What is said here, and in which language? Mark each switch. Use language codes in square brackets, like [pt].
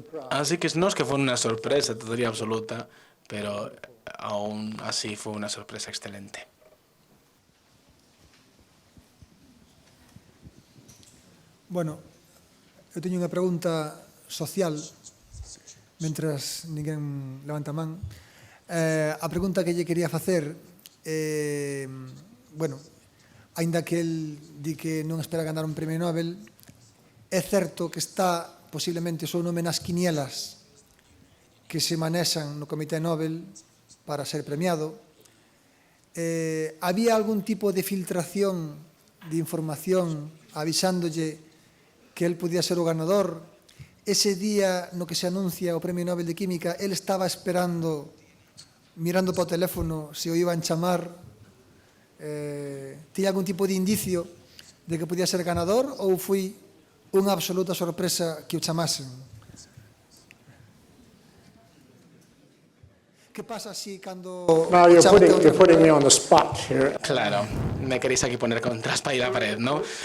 [es] Así que no es que fue una sorpresa total absoluta, pero aún así fue una sorpresa excelente. [gl] Bueno, eu teño unha pregunta social, mentras ninguén levanta a man. A pregunta que lle quería facer, bueno, aínda que el di que non espera ganar un premio Nobel, é certo que está posiblemente o seu nome nas quinielas que se manexan no Comité Nobel para ser premiado. Había algún tipo de filtración de información avisándolle que él podía ser o ganador? Ese día no que se anuncia o Premio Nobel de Química, él estaba esperando, mirando para o teléfono, se o iban chamar. Tiña algún tipo de indicio de que podía ser ganador ou foi unha absoluta sorpresa que o chamasen? [es] ¿Qué pasa si cuando... [en] now you're putting me on the spot here. [es] Claro, me queréis aquí poner contra espalda y la pared, ¿no?